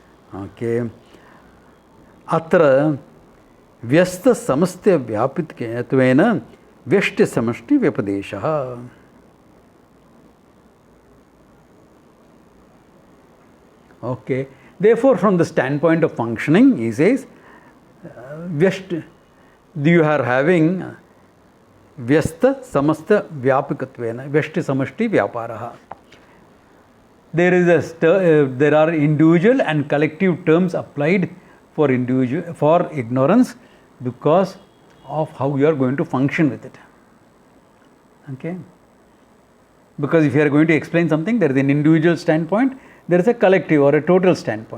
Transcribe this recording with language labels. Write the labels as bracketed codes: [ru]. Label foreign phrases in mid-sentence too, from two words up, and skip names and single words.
[en] Okay. [sa] अत्र व्यस्त समस्त्य व्यापित्वेन व्यष्टि समष्टि व्यपदेश. [en] Okay. Therefore, from the standpoint of functioning, he says, vyashti, you are having [sa] व्यस्त समस्त्य व्यापिकत्वेन व्यष्टि समष्टि व्यापारः. [en] There are individual and collective terms applied for ignorance because of how you are going to function with it. Okay? Because if you are going to explain something, there is an individual standpoint, there is a collective or a total standpoint.